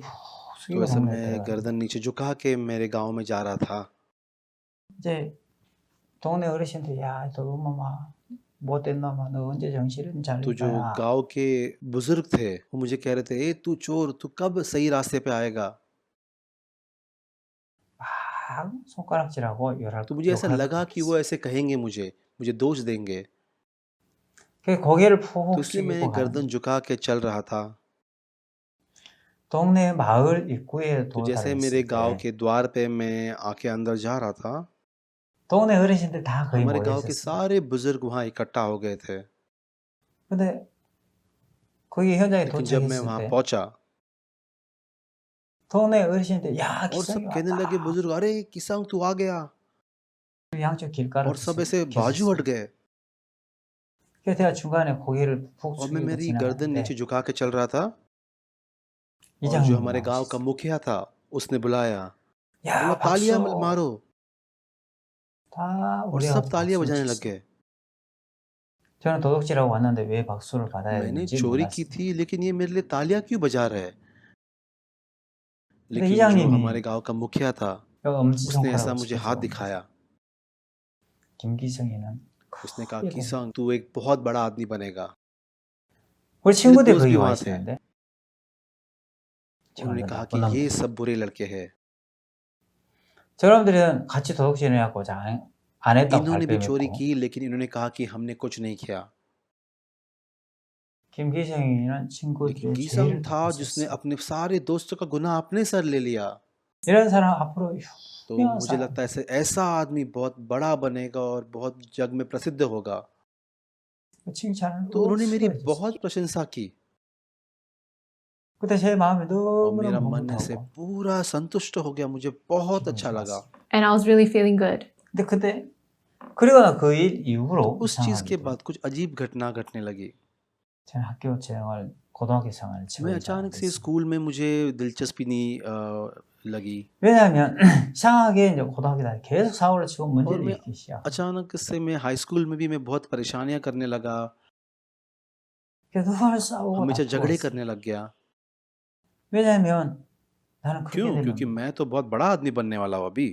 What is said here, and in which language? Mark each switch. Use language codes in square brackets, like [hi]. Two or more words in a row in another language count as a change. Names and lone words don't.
[hi] तो [ko] 숙이고 [hi] ऐसे [ko] 동네에 [hi] मैं [ko] 들어가는 [hi] गर्दन नीचे झुका के मेरे गांव में जा रहा था। [ko] 이제 동네 어르신들 야 너 엄마 못된 놈아 너 언제 정신을 [hi] तो [ko] 차릴 [hi] जो [ko] 거야. [hi] गांव के बुजुर्ग थे वो मुझे कह रहे थे, ए तू चोर, तू कब सही रास्ते पे आएगा। [ko] 막 손가락질하고 [hi] तो मुझे ऐसा [ko] 욕할 것 [hi] लगा कि [ko] 같았어. [hi] वो ऐसे कहेंगे, मुझे दोष देंगे। [ko] 그 고개를 [hi] तो [ko] 푹 [hi] इसलिए मैं [ko] 숙이고 [hi] गर्दन [ko] 가는 [hi] झुका के चल रहा था। [ko] 동네 마을 입구에 [hi] तो जैसे [ko] 도달했을 [hi] मेरे गांव [ko] 때 [hi] के द्वार पे मैं आके अंदर जा रहा था, [ko] 동네 어르신들 다 거의 [hi] हमारे [ko] 모여 [hi] गांव के [ko] 있었어요. [hi] सारे बुजुर्ग वहां इकट्ठा हो गए थे। [ko] 근데 거기 현장에 [hi] लेकिन जब मैं [ko] 도착했을 [hi] वहां [ko] 때 [hi] पहुंचा [ko] 동네 어르신들 야 [hi] और [ko] 기성이 [hi] सब कहने लगे, [ko] 왔다. [hi] बुजुर्ग, अरे किसंग तू आ गया, [ko] 양쪽 길가로 [hi] और सब ऐसे बाजू हट [ko] 계셨어요. [hi] गए। [ko] 그래서 제가 중간에 고개를 푹 [hi] और मैं [ko] 숙이고 [hi] मेरी गर्दन नीचे [ko] 지나가는데 [hi] झुका के चल रहा था, और जो [ko] 이장님이 [hi] हमारे गांव का [ko] 나오셨어요. [hi] मुखिया था उसने बुलाया, बोला [ko] 야 [hi] तालियां [ko] 박수. [hi] मारो, [ko] 다 [hi] और [ko] 우리 [hi] सब [ko] 가서 [hi] तालियां [ko] 박수를 [hi] बजाने लग [ko] 쳤어요. [hi] गए। [ko] 저는 도둑질하고 왔는데 왜 박수를 받아야 [hi] मैंने [ko] 되는지 [hi] चोरी की [ko] 몰랐어요. [hi] थी, लेकिन ये मेरे लिए तालियां क्यों बजा रहे हैं। [ko] 근데 [hi] लेकिन जो [ko] 이장님이 [hi] हमारे गांव का मुखिया था उसने ऐसा [ko] 엄지손가락을 [hi] मुझे हाथ [ko] 치면서 [hi] दिखाया, [ko] 김기성이는 [hi] उसने कहा, [ko] 크게 [hi] किसंग तू एक बहुत बड़ा आदमी बनेगा। [ko] 우리 [hi] मेरे [ko] 친구들이 [hi] दोस्त [ko] 거기 [hi] भी [ko] 와 [hi] वहां थे, [ko] 있었는데 [hi] उन्होंने [ko] 정말 [hi] कहा [ko] 나쁜 [hi] कि ये [ko] 놈들. [hi] सब बुरे लड़के हैं। [ko] 저놈들은 같이 도둑질을 해갖고 안 했다고 [hi] इन्होंने भी चोरी [ko] 발뺌했고 [hi] की, लेकिन इन्होंने कहा कि हमने कुछ नहीं किया। [ko] 김기성이는 [hi] लेकिन [ko] 친구들의 [hi] गीसंग [ko] 죄를 [hi] था जिसने [ko] 덮었었어. [hi] अपने सारे दोस्तों का गुनाह अपने सर ले लिया। [ko] 이런 사람 앞으로 [hi] तो [ko] 유명한 [hi] मुझे [ko] 사람. [hi] लगता है ऐसा आदमी बहुत बड़ा बनेगा और बहुत जग में प्रसिद्ध होगा। [ko] 칭찬을 [hi] तो उन्होंने मेरी [ko] 수고했었어요. [hi] बहुत प्रशंसा की [ko] 그때 제 마음이 [hi] और मेरा [ko] 너무너무 [hi] मन ऐसे [ko] 흐뭇하고 [hi] पूरा संतुष्ट हो गया, मुझे बहुत [ko] 기분이 [hi] अच्छा लगा। [ko] 좋았어요. [en] And I was really feeling good. [ko] 근데 그때 그러거나 그 일 [hi] तो [ko] 이후로 [hi] उस चीज के [ko] 이상하게도 [hi] बाद कुछ अजीब घटना घटने लगी। [ko] 저는 학교 생활 고등학교 생활을 [hi] मैं [ko] 지원이 [hi] अचानक से [ko] 잘안됐어요. [hi] स्कूल में मुझे दिलचस्पी नहीं लगी, [ko] 왜냐하면 이상하게 이제 고등학교 다닐 때 계속 사고를 치고 [hi] और [ko] 문제를 [hi] मैं [ko] 일으키기 시작. [hi] अचानक से मैं [en] high school [hi] में भी मैं बहुत परेशानियां करने लगा, [ko] 계속 늘 싸우고 [hi] हमेशा झगड़े [ko] 다투었어요. [hi] करने लग गया। [ko] 왜냐하면 나는 그렇게 [hi] क्यों? क्योंकि [ko] 되면 [hi] मैं तो बहुत बड़ा आदमी बनने वाला हूँ अभी,